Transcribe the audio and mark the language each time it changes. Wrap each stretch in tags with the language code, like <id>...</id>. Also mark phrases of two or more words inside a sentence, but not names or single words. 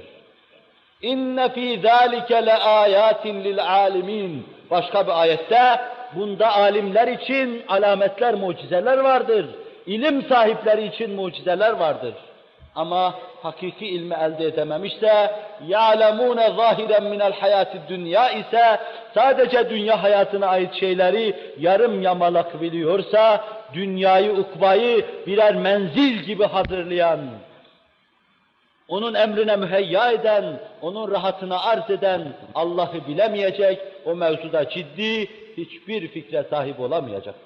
<ar>إن في ذلك لآيات للعالمين.</ar> <tr>Başka bir ayette bunda alimler için alametler, mucizeler vardır. İlim sahipleri için mucizeler vardır. Ama hakiki ilmi elde edememişse,</tr> <ar>يَعْلَمُونَ ظَاهِرًا مِنَ الْحَيَاةِ</ar> <tr>dünya ise, sadece dünya hayatına ait şeyleri yarım yamalak biliyorsa, dünyayı, ukbayı birer menzil gibi hazırlayan, onun emrine müheyya eden, onun rahatına arz eden Allah'ı bilemeyecek, o mevzuda ciddi hiçbir fikre sahip olamayacaktır.</tr>